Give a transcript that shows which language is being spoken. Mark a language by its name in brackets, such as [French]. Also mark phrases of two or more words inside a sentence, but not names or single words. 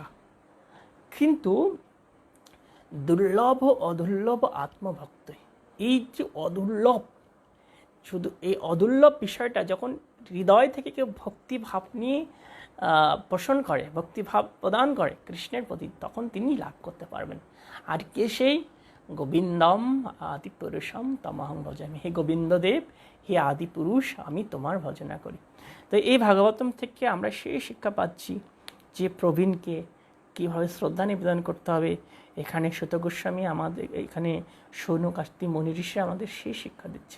[Bangla] কিন্তু দুর্লভ অদুর্লভ আত্মভক্ত, এই যে অদুর্লভ, শুধু এই অদুর্লভ বিষয়টা যখন হৃদয় থেকে কেউ ভক্তিভাব নিয়ে পোষণ করে, ভক্তিভাব প্রদান করে কৃষ্ণের প্রতি, তখন তিনি লাভ করতে পারবেন। আর কে সেই? [Sanskrit] गोविन्दम आदि पुरुषम तमहं भजामि। [Bangla] হে গোবিন্দদেব, হে আদি পুরুষ, আমি তোমার ভজনা করি। তো এই ভাগবতম থেকে আমরা সেই শিক্ষা পাচ্ছি যে প্রবীণকে কীভাবে শ্রদ্ধা নিবেদন করতে হবে। এখানে সুত গোস্বামী আমাদের, এখানে সৌনক আস্তি মনি ঋষি আমাদের সেই শিক্ষা দিচ্ছে।